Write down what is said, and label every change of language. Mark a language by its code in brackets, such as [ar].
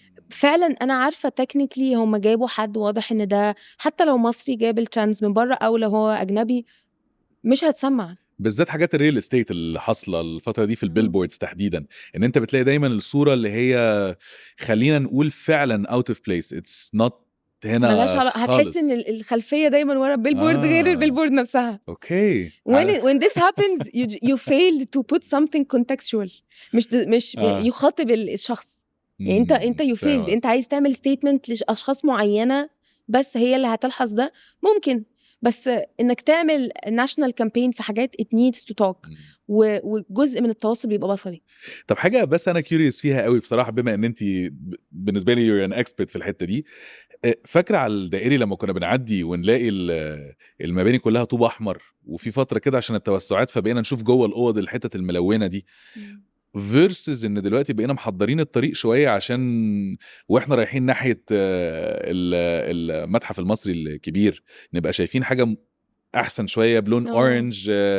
[ar] فعلا انا عارفه تكنيكلي هم جابوا حد واضح ان ده حتى لو مصري جاب الترانز من بره او لو هو اجنبي مش هتسمع. بالذات حاجات الريل استيت اللي حاصله الفتره دي في البيلبوردز تحديدا، ان انت بتلاقي دايما الصوره اللي هي خلينا نقول فعلا [en] out of place, it's not [ar] ملهاش هنا علاقه، هتحس ان خالص. الخلفيه دايما ورا البيلبورد غير البيلبورد نفسها. اوكي. [en] when this happens you fail to put something contextual. [ar] مش يخاطب الشخص. يعني انت [en] you failed. [ar] انت عايز تعمل statement لاشخاص معينه بس هي اللي هتلحظ ده ممكن، بس انك تعمل [en] national campaign [ar] في حاجات [en] it needs to talk [ar] وجزء من التواصل بيبقى بصري. طب حاجه بس انا كيوريوس فيها قوي بصراحه، بما ان انت بالنسبه لي [en] you an expert [ar] في الحته دي، فاكره على الدائري لما كنا بنعدي ونلاقي المباني كلها طوب احمر، وفي فتره كده عشان التوسعات فبقينا نشوف جوه الاوض الحتت الملونه دي، فيرسز ان دلوقتي بقينا محضرين الطريق شويه عشان واحنا رايحين ناحيه المتحف المصري الكبير نبقى شايفين حاجه احسن شويه بلون اورنج.